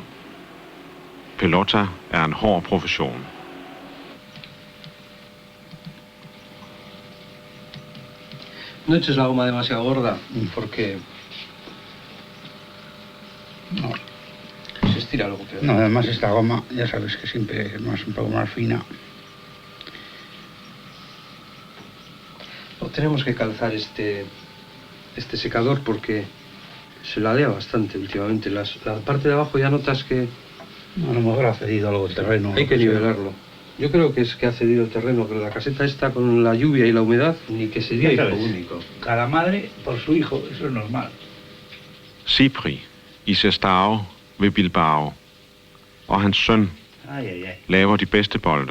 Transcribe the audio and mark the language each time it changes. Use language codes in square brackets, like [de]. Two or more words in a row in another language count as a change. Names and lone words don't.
[da] Pelota er en hård profession. [es] No eches la goma demasiado gorda, porque No. se estira luego peor. No, además esta goma, ya sabes que siempre es un poco más fina. No, tenemos que calzar este secador porque se ladea bastante últimamente. La parte de abajo ya notas que A lo mejor ha cedido algo de terreno. hay que nivelarlo. Yo creo que es que ha cedido el terreno, pero la caseta esta con la lluvia y la humedad, ni que sería hijo único. Cada madre por su hijo, eso es normal. [da] Cipri i Sestao ved Bilbao og hans søn laver de bedste bolde.